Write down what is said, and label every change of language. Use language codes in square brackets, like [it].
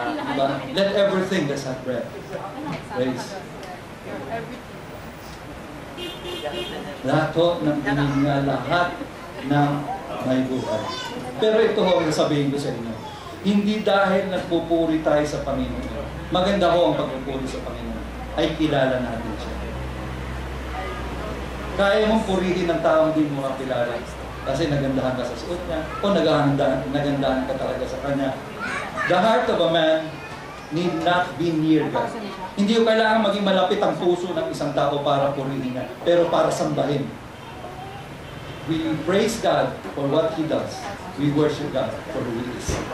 [tl] Diba? [en] Let everything that's have breath praise [tl] Lahat ho ng hininga, lahat ng may buhay. Pero ito ho ang sabihin ko sa inyo. Hindi dahil nagpupuri tayo sa Panginoon. Maganda ho ang pagpupuri sa Panginoon. Ay kilala natin siya. Kaya mong purihin ng taong hindi mo kakilala. Kasi nagandahan ka sa suot niya. O nagandahan ka talaga sa kanya. [en] The heart of a man need not be near God. [tl] Hindi ko kailangan maging malapit ang puso ng isang tao para purihin niya. Pero para sambahin. [en] We praise God for what He does. We worship God for who He is.